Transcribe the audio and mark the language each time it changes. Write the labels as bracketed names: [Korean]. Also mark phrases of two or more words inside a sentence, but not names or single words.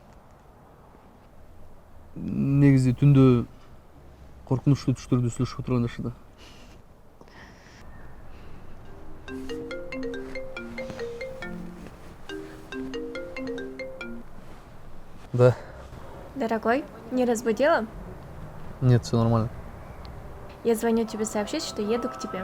[Kyrgyz] Негизи түндө коркунучтуу түштөрдү сүйлөшүп отургандашты да. Да. [Russian] Дорогой, не разбудила? Нет, все нормально. Я звоню тебе сообщить, что еду к тебе.